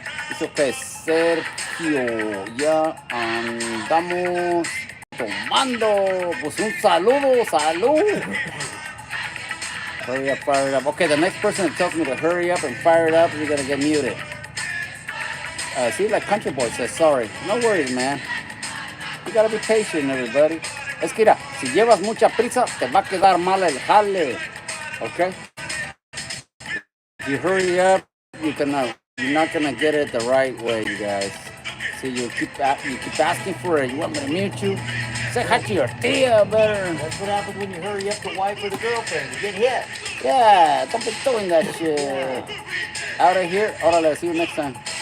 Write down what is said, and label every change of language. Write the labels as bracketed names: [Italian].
[English] It's okay, Sergio. [Spanish] Ya andamos tomando. Pues un saludo, salud. [English] Hurry up, fire it up. Okay, the next person that tells me to hurry up and fire it up, you're gonna get muted. See, like Country Boy says, sorry. No worries, man. You gotta be patient, everybody. [Spanish] Es que mira, si llevas mucha prisa, te va a quedar mal el jale. [English] Okay? If you hurry up, you're not gonna get it the right way, you guys. See, you keep asking for it. You want me to mute you? Say hi to your tia, better. That's what happens when you hurry up the wife or the girlfriend. You get hit. Yeah, don't be doing that shit. Out of here. Órale, see you next time.